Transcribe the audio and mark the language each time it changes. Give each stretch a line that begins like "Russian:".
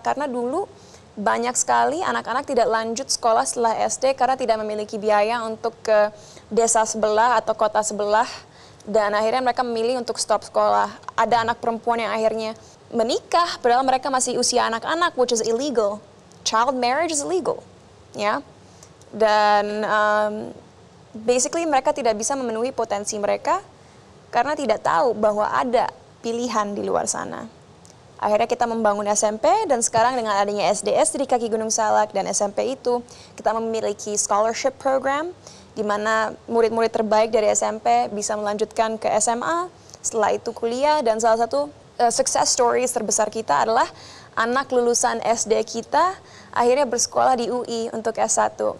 Indonesian: Karena dulu banyak sekali anak-anak tidak lanjut sekolah setelah SD karena tidak memiliki biaya untuk ke desa sebelah atau kota sebelah dan akhirnya mereka memilih untuk stop sekolah. Ada anak perempuan yang akhirnya menikah padahal mereka masih usia anak-anak,
English: which is illegal. Child marriage is illegal, ya. Dan
Indonesian: basically mereka tidak bisa memenuhi potensi mereka karena tidak tahu bahwa ada pilihan di luar sana. Akhirnya kita membangun SMP dan sekarang dengan adanya SDS di kaki Gunung Salak dan SMP itu kita memiliki scholarship program di mana murid-murid terbaik dari SMP bisa melanjutkan ke SMA, setelah itu kuliah, dan salah satu success stories terbesar kita adalah anak lulusan SD kita akhirnya bersekolah di UI untuk S1.